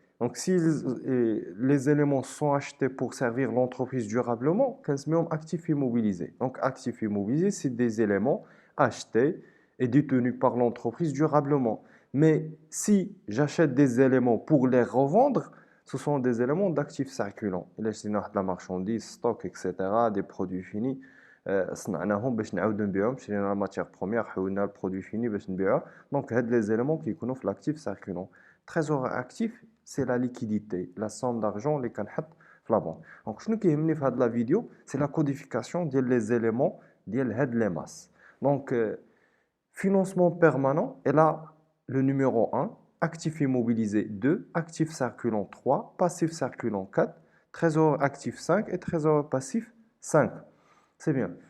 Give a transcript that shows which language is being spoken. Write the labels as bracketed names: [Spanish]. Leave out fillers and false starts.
[French] Donc si les éléments sont achetés pour servir l'entreprise durablement, [Arabic] كنسميهم [French] actifs immobilisés. Donc actifs immobilisés, c'est des éléments achetés et détenus par l'entreprise durablement. Mais si j'achète des éléments pour les revendre, ce sont des éléments d'actifs circulants. Il y a de la marchandise, stock, etc., des produits finis. [Arabic] صنعناهم باش نعاودو نبيعهم شرينا [French] la matière première [Arabic] حولنا البرودوي فيني باش نبيعوه. [French] Donc هاد les éléments qui يكونوا في l'actif circulant. Trésor actif, c'est la liquidité, la somme d'argent [Arabic] اللي كنحط في [French] la banque. Donc [Arabic] شنو كيهمني في هاد [French] la vidéo, c'est la codification ديال les éléments ديال هاد les masses. Donc financement permanent, et là le numéro 1, actif immobilisé 2, actif circulant 3, passif circulant 4, trésor actif 5 et trésor passif 5. C'est bien.